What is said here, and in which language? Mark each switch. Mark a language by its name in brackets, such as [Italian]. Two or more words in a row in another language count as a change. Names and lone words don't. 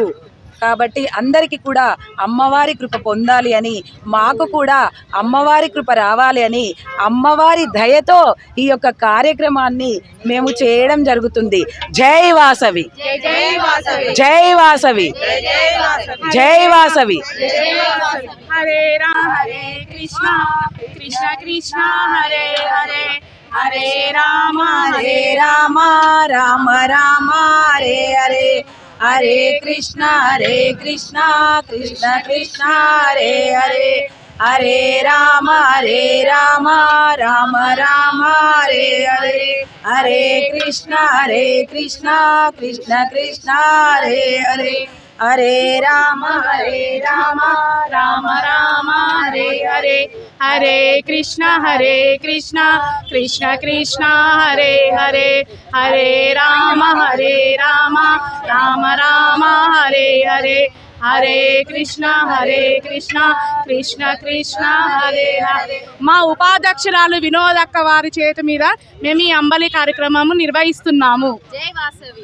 [Telugu] కాబట్టి అందరికీ కూడా అమ్మవారి కృప పొందాలి అని, మాకు కూడా అమ్మవారి కృప రావాలి అని, అమ్మవారి దయతో ఈ యొక్క కార్యక్రమాన్ని మేము చేయడం జరుగుతుంది. జై వాసవి జై వాసవి జై వాసవి జై వాసవి. [Sanskrit] హరే రామ హరే కృష్ణ కృష్ణ కృష్ణ హరే హరే హరే రామ హరే రామ రామ రామ హరే హరే హరే కృష్ణ కృష్ణ కృష్ణ హరే హరే హరే రామ రామ రామ హరే హరే హరే కృష్ణ కృష్ణ కృష్ణ హరే హరే హరే రామ రామ రామ హరే హరే హరే కృష్ణ కృష్ణ కృష్ణ హరే హరే హరే రామ రామ రామ హరే హరే హరే కృష్ణ కృష్ణ కృష్ణ హరే హరే. [Telugu] మా ఉపాధ్యక్షురాలు వినోదక్క వారి చేతి మీద మేము ఈ అంబలి కార్యక్రమము నిర్వహిస్తున్నాము. జై వాసవి